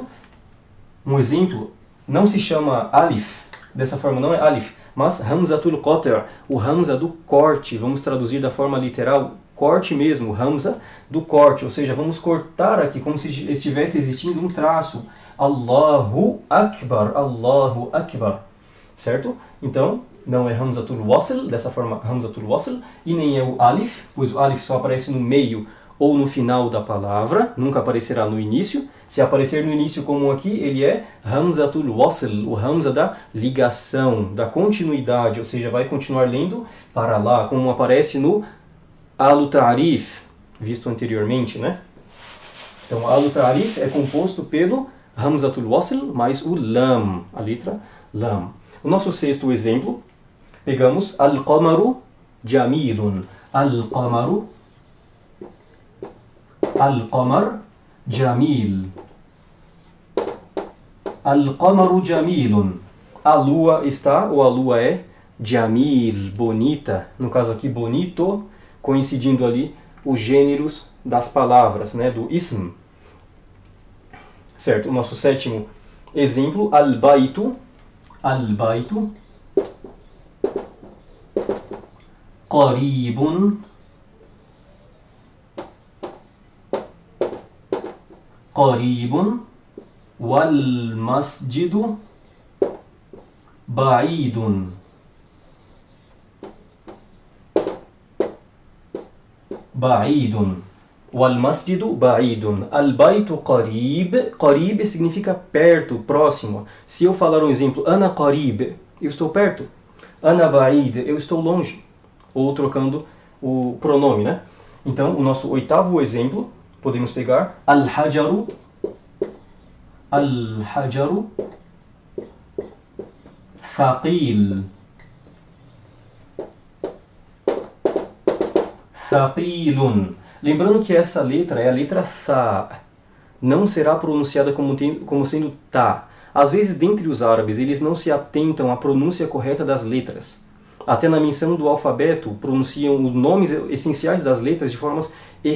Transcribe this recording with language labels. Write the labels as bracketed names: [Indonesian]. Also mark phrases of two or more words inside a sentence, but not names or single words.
[Portuguese] Um exemplo, não se chama alif, dessa forma não é alif, mas [Arabic] همزة القطع', [Portuguese] o hamza do corte, vamos traduzir da forma literal, corte mesmo, hamza do corte, ou seja, vamos cortar aqui como se estivesse existindo um traço, [Arabic] الله أكبر، الله أكبر, [Portuguese] certo? Então, não é [Arabic] همزة الوصل, [Portuguese] dessa forma [Arabic] همزة الوصل, [Portuguese] e nem é o alif, pois o alif só aparece no meio ou no final da palavra, nunca aparecerá no início. Se aparecer no início como aqui, ele é [Arabic] همزة الوصل, [Portuguese] o Hamza da ligação, da continuidade, ou seja, vai continuar lendo para lá, como aparece no Alu-Ta'rif, visto anteriormente, né? Então, Alu-Ta'rif é composto pelo [Arabic] همزة الوصل [Portuguese] mais o Lam, a letra Lam. O nosso sexto exemplo, pegamos [Arabic] القمرُ جميلٌ. القمرُ، القمر جميل. القمرُ جميلٌ. [Portuguese] A lua está, ou a lua é, Jamil, bonita. No caso aqui, bonito, coincidindo ali os gêneros das palavras, né, do ism. Certo, o nosso sétimo exemplo, [Arabic] البيتُ. البيتُ. قريبٌ. قريبٌ. والمسجدُ بعيدٌ. بعيدٌ. والمسجدُ بعيدٌ. البيتُ قريب. [Portuguese] Qarib significa perto, próximo. Se eu falar um exemplo, [Arabic] أنا قريب, [Portuguese] eu estou perto. [Arabic] أنا بعيد, [Portuguese] eu estou longe. Ou trocando o pronome, né? Então, o nosso oitavo exemplo, podemos pegar al-hajaru. [Arabic] الحجرُ ثقيل. ثقيلٌ. [Portuguese] Lembrando que essa letra é a letra Tha. Não será pronunciada como sendo Ta. Às vezes, dentre os árabes, eles não se atentam à pronúncia correta das letras. Até na menção do alfabeto, pronunciam os nomes essenciais das letras de formas errôneas.